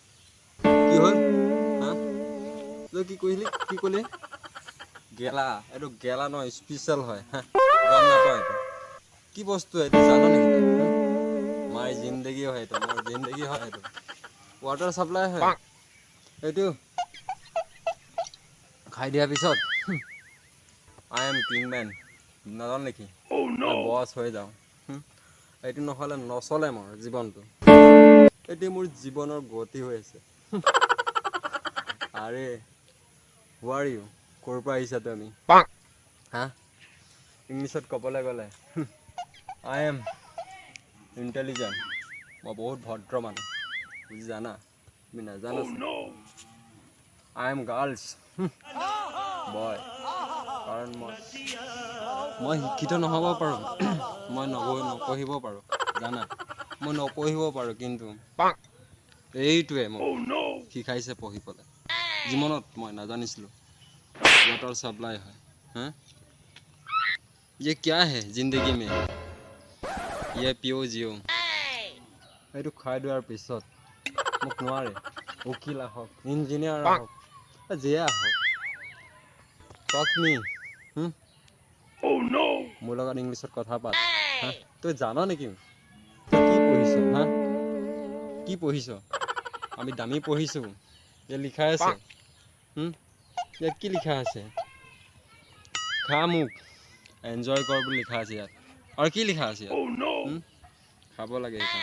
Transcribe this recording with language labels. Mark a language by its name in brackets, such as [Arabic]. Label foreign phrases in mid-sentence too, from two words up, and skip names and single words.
[Assamese] তই কি কইলি কি কলে গেলা এটো গেলা নহয় স্পেশাল হয় গম নাপায় এটা কি বস্তু এটা জানো নেকি মাই জিন্দেগী হয় এটা মোৰ জিন্দেগী হয় এটা [English] water supply [Assamese] হয় এটো খাই দিয়া পিছত [English] I am king man [Assamese] নাজান নেকি বস হৈ যাও এটো নহলে নচলে মোৰ জীৱনটো এটো মোৰ জীৱনৰ গতি হৈ আছে আৰে [English] Who are you? [Assamese] ক'ৰ পৰা আহিছা তুমি হা ইংলিছত ক'বলৈ গ'লে [English] I am intelligent [Assamese] মই বহুত ভদ্ৰ মানুহ বুজি জানা তুমি নাজানা [English] I am girls boy [Assamese] কাৰণ মই শিক্ষিত নহ'ব পাৰোঁ মই নপঢ়িব পাৰোঁ জানা মই নপঢ়িব পাৰোঁ কিন্তু এইটোৱে মোক শিকাইছে পঢ়িবলৈ জীৱনত মই নাজানিছিলো [Hindi] वाटर सप्लाई है हाँ ये क्या है जिंदगी में ये पियो जियो [Assamese] এইটো খাই দিয়াৰ পিছত মোক নোৱাৰে উকিল আহক ইঞ্জিনিয়াৰ আহক যিয়ে আহক [English] talk me [Assamese] মোৰ লগত ইংলিছত কথা পাত তই জানা নেকি কি পঢ়িছ কি পঢ়িছ আমি দামী পঢ়িছো যে লিখা আছে ইয়াত কি লিখা আছে খা মুখ এনজয় কৰ বুলি লিখা আছে ইয়াত আৰু কি লিখা আছে ইয়াত খাব লাগে